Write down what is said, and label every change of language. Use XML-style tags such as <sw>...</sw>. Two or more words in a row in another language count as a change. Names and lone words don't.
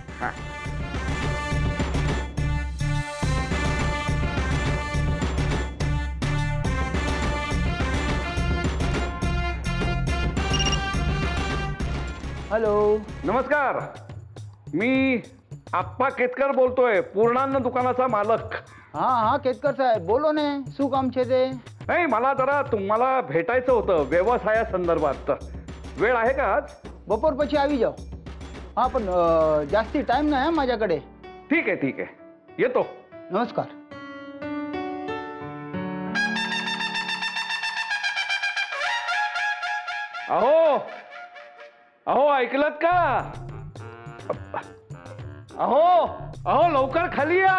<mr>हॅलो, नमस्कार, मी आप्पा केतकर बोलतोय, पूर्णान्न दुकानाचा मालक.</mr> <gu>હા કેતકર સાહેબ બોલો ને, શું કામ છે તે?</gu> <mr>नाही, मला जरा तुम्हाला भेटायचं होतं व्यवसायासंदर्भात. वेळ आहे का आज?</mr> <gu>બપોર પછી આવી જાઓ. હા પણ જાસ્તી ટાઈમ ના હે माझ्याकडे.</gu> <mr>ठीक आहे, ठीक आहे, येतो.</mr> <gu>નમસ્કાર.</gu> <mr>अहो अहो, ऐकलत का? अहो अहो, लवकर खाली या.</mr>